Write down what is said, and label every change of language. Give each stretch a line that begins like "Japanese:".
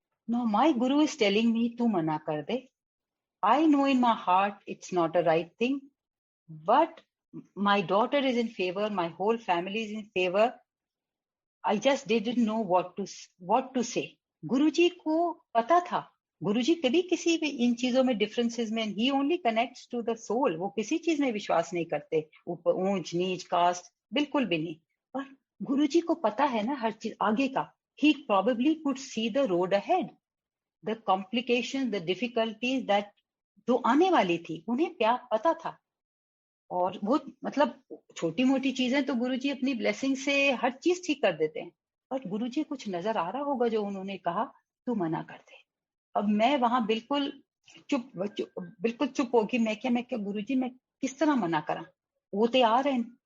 English: no, my guru is telling me
Hindi: तू मना कर दे.
English: I know in my heart it's not a right thing, but my daughter is in favor, my whole family is in favor. I just didn't know what to say.
Hindi: गुरुजी को पता था. गुरुजी कभी किसी भी इन चीजों में डिफरेंसेस में,
English: he only connects to the soul.
Hindi: वो किसी चीज में विश्वास नहीं करते, ऊपर ऊंच नीच कास्ट बिल्कुल भी नहीं. पर गुरुजी को पता है ना हर चीज आगे का.
English: He probably could see the road ahead, the complications, the difficulties that
Hindi: जो आने वाली थी, उन्हें प्यार पता था. और वो मतलब छोटी मोटी चीजें तो गुरुजी अपनी ब्लेसिंग से हर चीज ठीक कर देते हैं. बट गुरुजी कुछ नजर आ रहा होगा जो उन्होंने कहा तू मना कर दे. अब मैं वहां बिल्कुल चुप होगी. मैं क्या गुरुजी मैं किस तरह मना करा, वो ते आ रहे हैं.